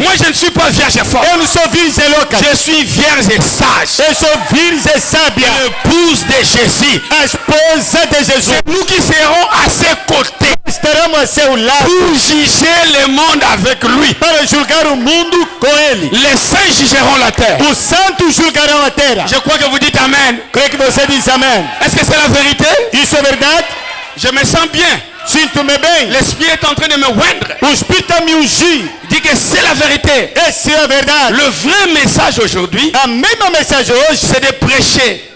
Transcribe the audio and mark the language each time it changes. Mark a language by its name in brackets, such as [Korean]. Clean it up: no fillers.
[French] Moi je ne suis pas vierge folle. [Portuguese] Eu não sou virgem louca. [French] Je suis vierge sage. [Portuguese] Eu sou virgem sábia. [French] L'épouse de Jésus. [Portuguese] A esposa de Jesus. [French] C'est nous qui serons à ses côtés [Portuguese] Estaremos a seu lado [French] pour juger le monde avec lui. [Portuguese] para julgar o mundo com ele. [French] Les saints jugeront la terre. [Portuguese] Os santos julgarão a terra. [French] Je crois que vous dites amen. [Portuguese] Creio que você diz amém. [French] Est-ce que c'est la vérité? [Portuguese] Isso é verdade? [French] Je me sens bien. [Portuguese] Sinto-me bem. [French] L'esprit est en train de me oindre. [Portuguese] O Espírito me ungiu. [French] Il dit que c'est la vérité. [Portuguese] Essa é a verdade. [French] Le vrai message aujourd'hui, [Portuguese] A mesma mensagem hoje [French] c'est de prêcher